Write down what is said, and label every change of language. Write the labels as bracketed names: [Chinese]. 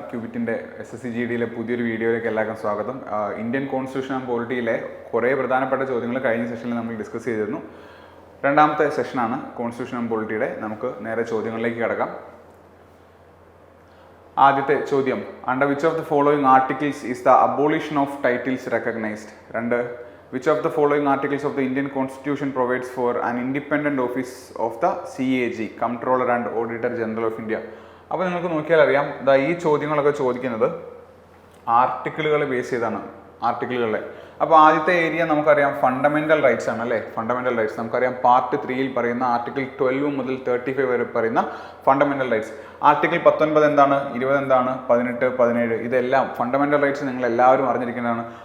[Malayalam] ക്യൂബിറ്റിൻ്റെ SSC-GDയിലെ പുതിയൊരു വീഡിയോയിലേക്ക് എല്ലാവർക്കും സ്വാഗതം. ഇന്ത്യൻ കോൺസ്റ്റിറ്റ്യൂഷൻ ആൻഡ് പോളിറ്റിയിലെ കുറേ പ്രധാനപ്പെട്ട ചോദ്യങ്ങൾ കഴിഞ്ഞ സെഷനിൽ നമ്മൾ ഡിസ്കസ് ചെയ്തിരുന്നു. രണ്ടാമത്തെ സെഷനാണ് കോൺസ്റ്റിറ്റ്യൂഷൻ ആൻഡ് പോളിറ്റിയുടെ. നമുക്ക് നേരെ ചോദ്യങ്ങളിലേക്ക് കിടക്കാം. ആദ്യത്തെ ചോദ്യം, [English] Under which of the following articles is the abolition of titles recognised? രണ്ട്, which of the following articles of the Indian Constitution provides for an independent office of the CAG, Comptroller and Auditor General of India? [Malayalam] അപ്പോൾ നിങ്ങൾക്ക് നോക്കിയാൽ അറിയാം, ഈ ചോദ്യങ്ങളൊക്കെ ചോദിക്കുന്നത് ആർട്ടിക്കിളുകളെ base ചെയ്താണ്. ആർട്ടിക്കിളുകളെ അപ്പോൾ ആദ്യത്തെ ഏരിയ നമുക്കറിയാം ഫണ്ടമെൻ്റൽ റൈറ്റ്സ് ആണ് അല്ലേ. ഫണ്ടമെൻ്റൽ റൈറ്റ്സ് നമുക്കറിയാം പാർട്ട് 3 പറയുന്ന ആർട്ടിക്കിൾ 12 മുതൽ 35 വരെ പറയുന്ന ഫണ്ടമെൻ്റൽ റൈറ്റ്സ്. ആർട്ടിക്കിൾ 19 എന്താണ്, 20 എന്താണ്, 18, 17 ഇതെല്ലാം ഫണ്ടമെൻ്റൽ റൈറ്റ്സ് നിങ്ങൾ എല്ലാവരും അറിഞ്ഞിരിക്കുന്നതാണ്.